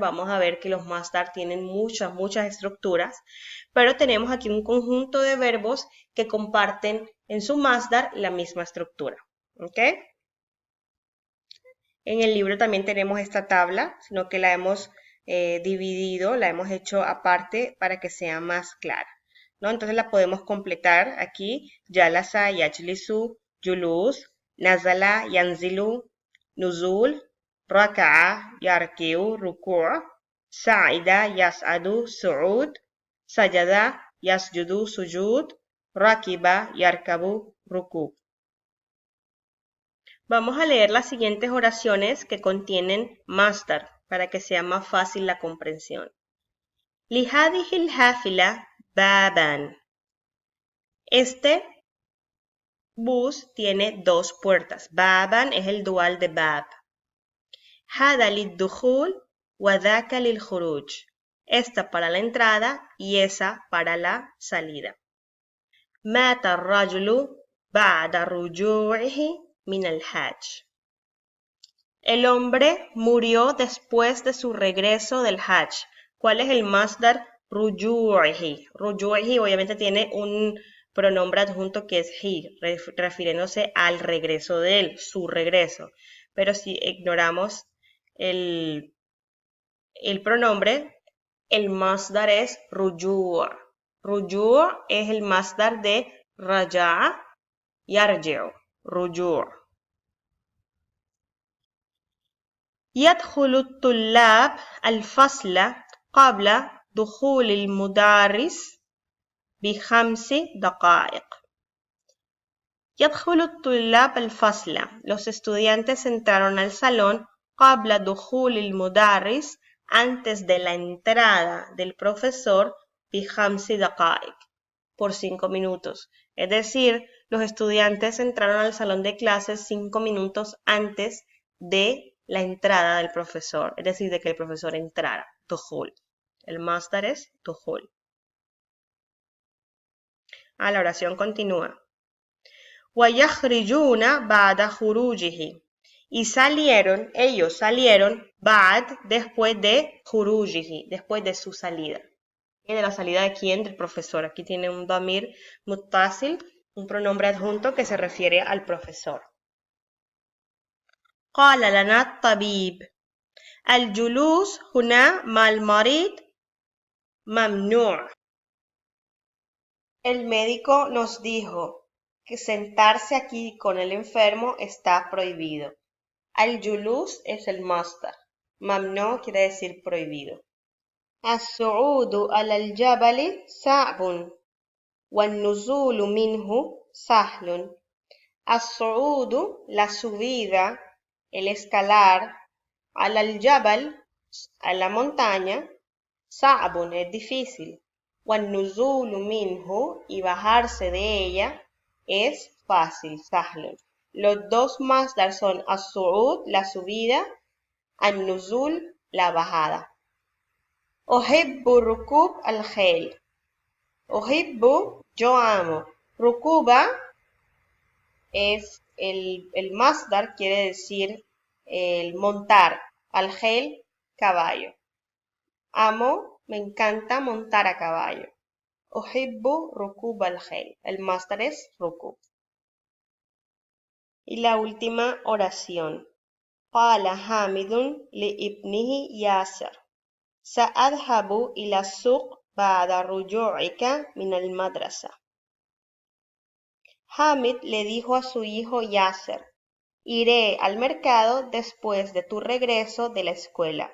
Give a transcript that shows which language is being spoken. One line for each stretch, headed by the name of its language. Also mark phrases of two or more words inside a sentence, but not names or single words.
Spanish: Vamos a ver que los masdar tienen muchas estructuras, pero tenemos aquí un conjunto de verbos que comparten en su masdar la misma estructura. ¿Ok? En el libro también tenemos esta tabla, sino que la hemos dividido, la hemos hecho aparte para que sea más clara, ¿no? Entonces la podemos completar aquí.
Arabic: جلس يجلس جلوس نزل ينزل نزول ركع يركع ركوع صعد يصعد صعود سجد يسجد سجود ركب يركب ركوع'.
Spanish: Vamos a leer las siguientes oraciones que contienen masdar para que sea más fácil la comprensión.
Arabic: لهذه الحافلة بابان.
Spanish: Este bus tiene dos puertas. Baban es el dual de bab.
Arabic: هذا للدخول وذاك للخروج.
Spanish: Esta para la entrada y esa para la salida.
Arabic: مات الرجل بعد رجوعه من الحج.
Spanish: El hombre murió después de su regreso del Hajj. ¿Cuál es el masdar? Ruju'ihi. Ruju'ihi obviamente tiene un pronombre adjunto que es he, refiriéndose al regreso de él, su regreso. Pero si ignoramos el pronombre, el masdar es ruju'. Ruju' es el masdar de
Arabic: رجع يرجع.
Spanish: Ruju'.
Arabic: يدخل الطلاب الفصل قبل دخول المدرس ب5 دقائق. يدخل الطلاب الفصل.
Spanish: Los estudiantes entraron al salón
Arabic: قبل دخول المدرس,
Spanish: antes de la entrada del profesor,
Arabic: بخمس دقائق,
Spanish: por 5 minutos. Es decir, los estudiantes entraron al salón de clases 5 minutos antes de la entrada del profesor, es decir, de que el profesor entrara. دخول. El masdar es دخول. La oración continúa.
Arabic: وَيَخْرِجُونَ بَعْدَ خُرُوجِهِ.
Spanish: Y ellos salieron, بعد, después de خُرُوجِهِ, después de su salida. ¿Y de la salida de quién? Del profesor. Aquí tiene un
Arabic: ضمير متصل,
Spanish: un pronombre adjunto que se refiere al profesor.
Arabic: قال لنا الطبيب الجلوس هنا مع المريض ممنوع.
Spanish: El médico nos dijo que sentarse aquí con el enfermo está prohibido. Al-julus es el masdar. Mamnu quiere decir prohibido.
Arabic: الصعود الجبلي صعب والنزول منه سهل. As-su'udu,
Spanish: la subida, el escalar, al-jabal, a la montaña, sa'bun es difícil.
Arabic: والنزول منه,
Spanish: y bajarse de ella, es fácil, sahlun. Los dos masdar son as-su'ud, la subida, an-nuzul, la bajada.
Arabic: أحب ركوب الخيل. Uhibbu,
Spanish: yo amo. Rukuba es el masdar, quiere decir el montar. Al-khayl, caballo. Amo, me encanta montar a caballo.
Arabic: أحب ركوب الخيل.
Spanish: El masdar es rukub. Y la última oración.
Arabic: قال حامد لابنه ياسر سأذهب إلى السوق بعد رجوعك من المدرسة.
Spanish: Hamid le dijo a su hijo Yasser, iré al mercado después de tu regreso de la escuela.